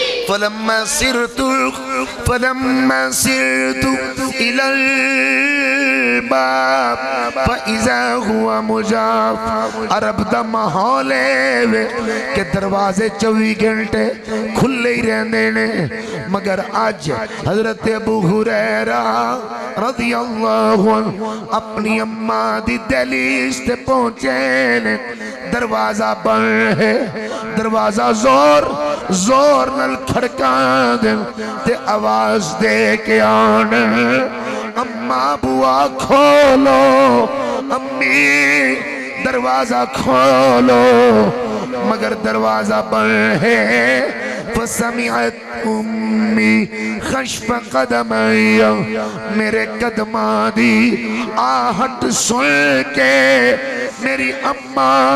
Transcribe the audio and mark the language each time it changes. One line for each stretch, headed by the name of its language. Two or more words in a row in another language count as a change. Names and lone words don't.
Arabic: فلما سرت الى الباب فاذا هو مجاب
Punjabi: عرب دا ماحول ہے کہ دروازے 24 گھنٹے کھلے ہی رہندے نے مگر آج حضرت ابو ہریرہ رضی
Arabic: اللہ عنہ
Punjabi: اپنی اماں دی دہلیز تے پہنچے نے دروازہ بند ہے دروازہ زور نل کھڑکا دے تے آواز دے کے آنے اماں بوا کھولو امی دروازہ کھولو مگر دروازہ بند ہے فسمعت
Arabic: امی خشف قدمی
Punjabi: میرے قدماں دی آہٹ سن کے میری اماں